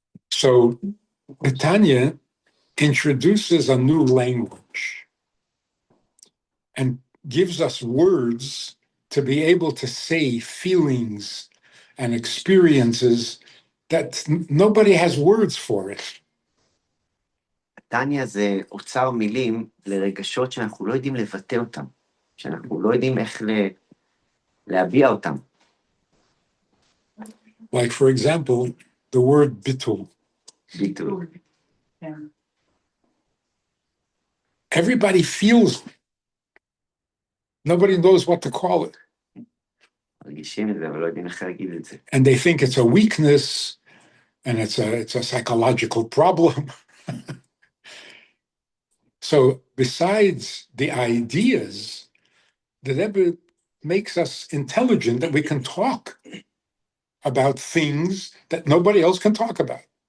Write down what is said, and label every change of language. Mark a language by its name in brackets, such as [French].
[English] So the Tanya introduces a new language and gives us words to be able to say feelings and experiences that nobody has words for it. [Hebrew] תניא זה אוצר מילים לרגשות שאנחנו לא יודעים לבטא אותם, שאנחנו לא יודעים איך להביע אותם. [English] Like, for example, the word bitul. [Hebrew] ביטול. [English] Everybody feels it. Nobody knows what to call it. [Hebrew] מרגישים את זה, אבל לא יודעים איך להגיד את זה. [English] And they think it's a weakness and it's a psychological problem. So besides the ideas, the Rebbe makes us intelligent that we can talk about things that nobody else can talk about.